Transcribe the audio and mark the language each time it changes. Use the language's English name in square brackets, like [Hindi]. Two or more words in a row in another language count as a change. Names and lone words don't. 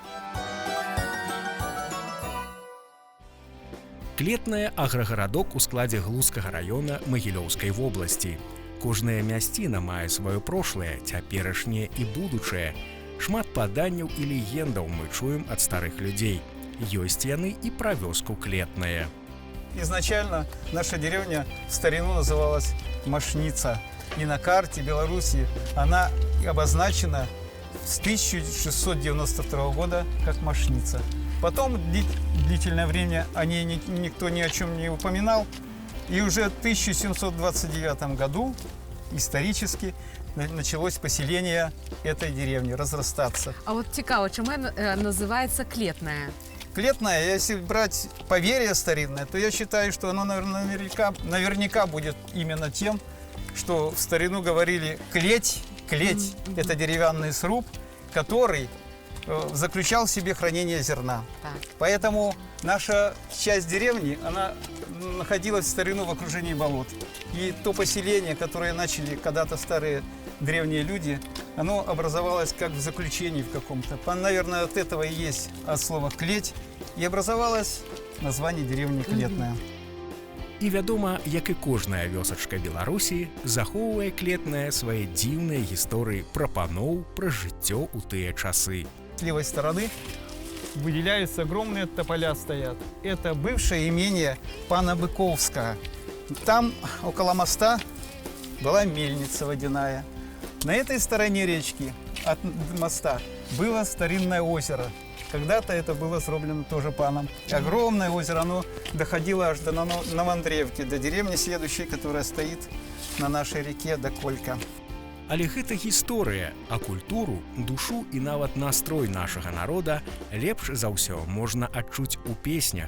[Belarusian] Клетная аграгарадок у складзе Глузскага раёна Магілёўскай вобласці. Кожная мясціна мае сваё прошлае, цяперашняе і будучае. Шмат паданняў і легендаў мы чуем ад старых людзей. Ёсць яны і пра вёску Клетная. [Russian] Изначально наша деревня в старину называлась Машница. И на карте Беларуси она обозначена с 1692 года как Машница. Потом длительное время о ней никто ни о чем не упоминал. И уже в 1729 году исторически началось поселение этой деревни, разрастаться. [Ukrainian] А от цікаво, чому називається Клетная? [Russian] Клетная, если брать поверье старинное, то я считаю, что оно наверняка будет именно тем, что в старину говорили клеть. Клеть – это деревянный сруб, который заключал в себе хранение зерна. Так. Поэтому наша часть деревни, она находилась в старину в окружении болот. И то поселение, которое начали когда-то старые древние люди, оно образовалось как в заключении в каком-то. Наверное, от этого и есть от слова «клеть». И образовалось название деревни Клетная. [Belarusian] І вядома, як і кожная вёсачка Беларусі, захоўвае Клетная свае дзіўныя гісторыі пра паноў, пра жыццё ў тыя часы. [Russian] С левой стороны выделяются огромные тополя стоят. Это бывшее имение пана Быковского. Там около моста была мельница водяная. На этой стороне речки от моста было старинное озеро. Когда-то это было сделано тоже паном. Огромное озеро, оно доходило аж до Новоандреевки, до деревни следующей, которая стоит на нашей реке, до Колька. [Belarusian] Але гэта гісторыя, а культуру, душу і нават настрой нашага народа лепш за ўсё можна адчуць у песнях.